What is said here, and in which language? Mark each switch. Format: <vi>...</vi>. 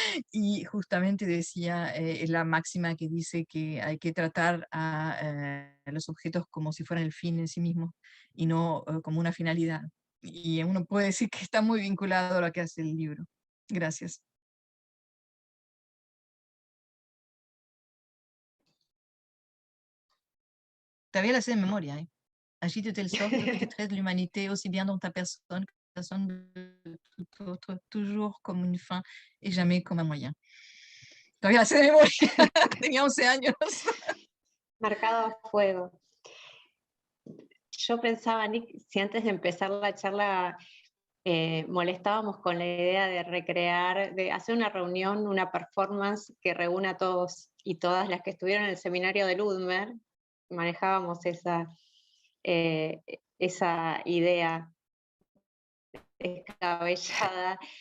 <es>Y justamente decía, es la máxima que dice que hay que tratar a los objetos como si fueran el fin en sí mismo y no como una finalidad. Y uno puede decir que está muy vinculado a lo que hace el libro. Gracias. Todavía la sé de memoria, ¿eh?</es> <fr>Agis de telle sorte que tu traites l'humanité aussi bien dans ta personne que la personne de tout autre, toujours comme une fin et jamais comme un moyen.</fr> <es>Todavía la sé de memoria. Tenía 11 años. Marcado a fuego. Yo pensaba, Nick, si antes de empezar la charla molestábamos con la idea de recrear, de hacer una reunión, una performance que reúna a todos y todas las que estuvieron en el seminario de Ludmer, manejábamos esa idea descabellada.</es>